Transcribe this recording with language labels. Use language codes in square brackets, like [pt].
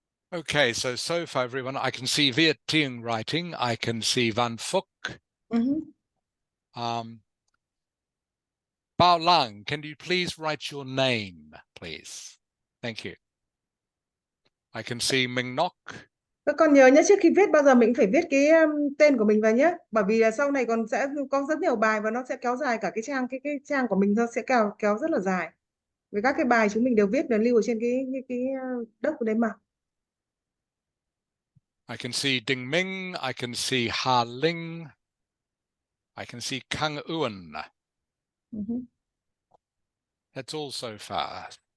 [en] Okay, so far, everyone, I can see Viet Tieng writing. I can see Van Phuc. Bao Lang, can you please write your name, please? Thank you. I can see Minh Ngoc. [vi] Các con nhớ nhé, trước khi viết bao giờ mình phải viết cái tên của mình vào nhé, bởi vì là sau này còn sẽ có rất nhiều bài và nó sẽ kéo dài cả cái trang của mình, nó sẽ kéo rất là dài. Vì các cái bài chúng mình đều viết đều lưu ở trên cái đất của đấy mà. [en] I can see Ding Ming. I can see Ha Ling. I can see Kang Uan. Mhm. That's all so far.